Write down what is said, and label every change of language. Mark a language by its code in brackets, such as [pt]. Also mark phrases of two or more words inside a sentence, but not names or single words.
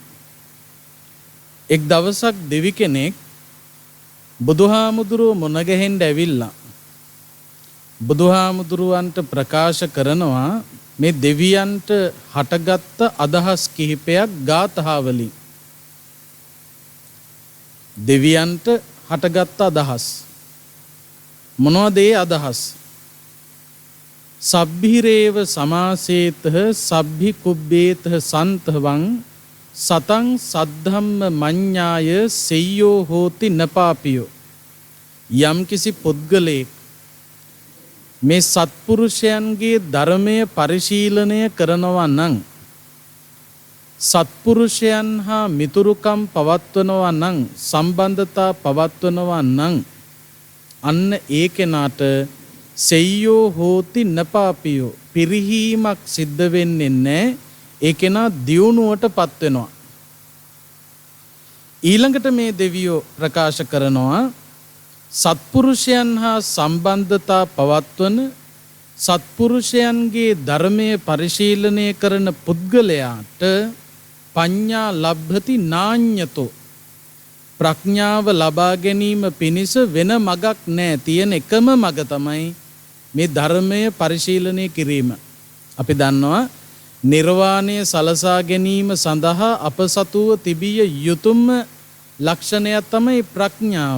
[si] එක් දවසක් දෙවි කෙනෙක් බුදුහාමුදුරුව මුණ ගැහෙන්න ඇවිල්ලා බුදුහාමුදුරුවන්ට ප්‍රකාශ කරනවා මේ දෙවියන්ට හටගත්ත අදහස් කිහිපයක් ගාථාවලින්. දෙවියන්ට හටගත්ත අදහස් මොනවද? ඒ අදහස් [pi] සබ්බිරේව සමාසේතහ සබ්බි කුබ්බේතහ සන්තවං සතං සද්ධම්ම මඤ්ඤාය සෙය්‍යෝ හෝති නපාපියෝ. [si] යම් කිසි පුද්ගලයෙක් මේ සත්පුරුෂයන්ගේ ධර්මය පරිශීලනය කරනවා නම්, සත්පුරුෂයන් හා මිතුරුකම් පවත්වනවා නම්, සම්බන්ධතා පවත්වනවා නම්, අන්න ඒ කෙනාට [pi] සෙය්‍යෝ හෝති නපාපියෝ, [si] පිරිහීමක් සිද්ධ වෙන්නේ නැහැ. ඒ කෙනා දියුණුවට පත් වෙනවා. ඊළඟට මේ දෙවියෝ ප්‍රකාශ කරනවා සත්පුරුෂයන් හා සම්බන්ධතා පවත්වන, සත්පුරුෂයන්ගේ ධර්මයේ පරිශීලනය කරන පුද්ගලයාට [pi] පඤ්ඤා ලබ්ධති නාඤ්‍යතෝ, [si] ප්‍රඥාව ලබා ගැනීම පිණිස වෙන මගක් නැහැ. තියෙන එකම මග තමයි මේ ධර්මය පරිශීලනය කිරීම. අපි දන්නවා නිර්වාණය සලසා ගැනීම සඳහා අප සතුව තිබිය යුතුම ලක්ෂණයක් තමයි ප්‍රඥාව.